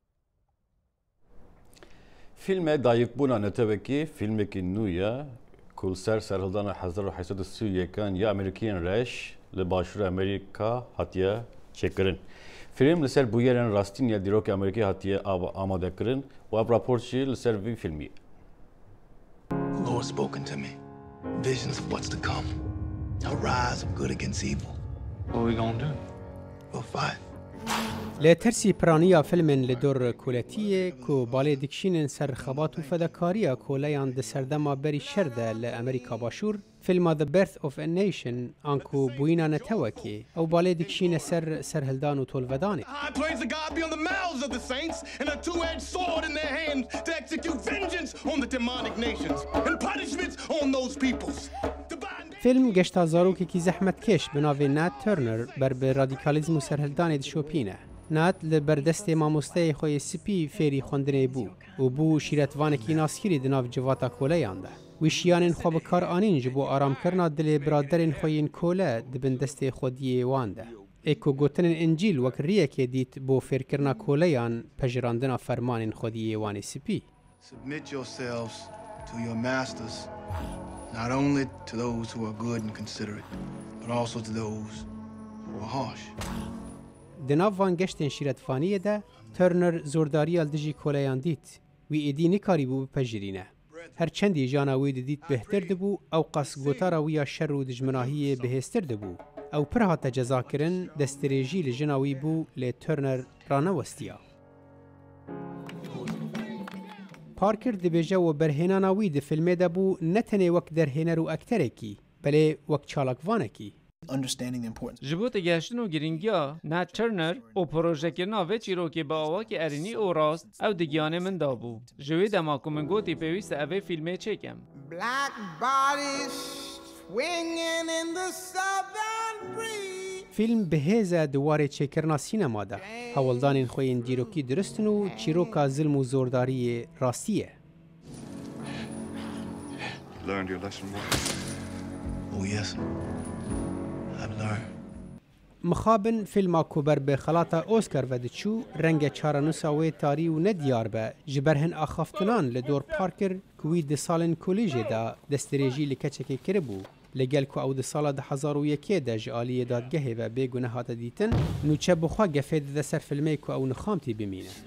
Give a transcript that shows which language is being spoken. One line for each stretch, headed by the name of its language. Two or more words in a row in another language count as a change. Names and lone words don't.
Kurdish: Filme dayıkbûna netewekî filmekî nû ye ku li ser serhildana 1831 ya Amerîkiyên reş li başûra Amerîka hatiye çêkirin. Film li ser bûyerên rastîn ya dîrokê Amerîkî hatiye amadekirin û ev rapor jî li ser vî filmî.
English: Lord spoken to me. Visions of what's to come. A rise of good against evil. What are we gonna do? We'll fight.
Kurdish: Li tersî piraniya filmên li dor kuletiyê ku balê dikişînin ser xebat û fedakariya koleyan di serdema berî şer de li Amerîka Başûr, filma The Birth of a Nation an ku bûyîna netewekê ew balê dikişîne ser serhildan û tolvedanê.
English: High praise of God be on the mouths of the saints and a two-edged sword in their hands to execute vengeance on the demonic nations and punishments on those peoples.
Kurdish: Film geşta zarokekî zehmetkeş bi navê Nat Turner ber bi radikalizm û serhildanê dişopîne. Nat li berdestê mamosteyê xwe yê spî fêrî xwendinê bû û bû şîretvanekî naskirî di nav civata koleyan de. ویشیانên xwe bi kar anîn ji bo aramkirina dilê biraderên xwe yên kole dibin destê xwediyê wan de. Ê ku gotinên İncîl wek riyekê dît bo fêrkirina koleyan pejirandina fermanên xwediyê wanê spî.
English: Submit yourselves to your masters, not only to those who are good and considerate, but also to those who are harsh.
Kurdish: Di nav van geştên şîretvaniyê de Turner zordariya li dijî koleyan dît. Wî êdî nikarîbû bipejirîne. Her çendî jana wê didît bêhtir dibû, ew qas gotara wî ya şer û dijminahiyê bihêztir dibû. Ew pir hate cezakirin, destdirêjî li jina wî bû lê Turner ranewestiya. Parker dibêje û berhênana wî di filmê de bû ne tenê wek derhêner û ekterekî, belê wek çalakvanekî. Ji bo tegeştin û giringiya Nat Turner û projekirina vê çîrokê bi awakê erînî û rast ew di giyanê min dabû. Ji wê dema ku min gotî pêwîst e ev ê fîlmê çêkim.
English: Black bodies swinging in the southern breeze.
Kurdish: Fîlm bihêze di warê çêkirina sînema de. Hewildanên xwe yên dîrokî diristin û çîroka zilm û zordariyê rastî ye.
English: Learned your lesson well? Oh yes.
Kurdish: Mixabin filma ku ber bi xelata Oscar ve diçû renge çaranûsa wê tarî û nediyar be ji ber hin axaftinan li dor Parker ku wî di salên kolêjê de destdirêjî li keçekê kiribû. Li gel ku ew di sala 2001 de ji aliyê dadgehê ve bêgune hate dîtin, nûçe bixwe gefê dide ser filmê ku ew nixamtî bimîne.